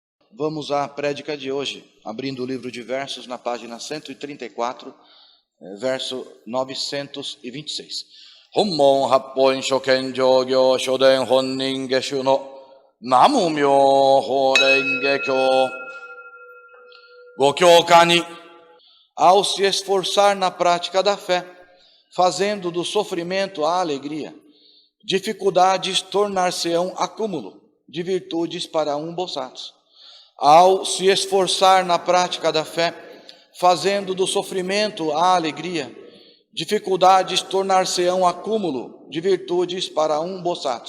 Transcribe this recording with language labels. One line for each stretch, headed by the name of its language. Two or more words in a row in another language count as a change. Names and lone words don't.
Portuguese: vamos à prédica de hoje, abrindo o livro de Versos na página 134, verso 926.
Japanese: 本門八品上行所伝本因下種の南無妙法蓮華経御教歌に.
Portuguese: Ao se esforçar na prática da fé, fazendo do sofrimento a alegria, dificuldades tornar-se-ão acúmulo de virtudes para um bodhisattva. Ao se esforçar na prática da fé, fazendo do sofrimento a alegria, dificuldades tornar-se-ão acúmulo de virtudes para um bodhisattva.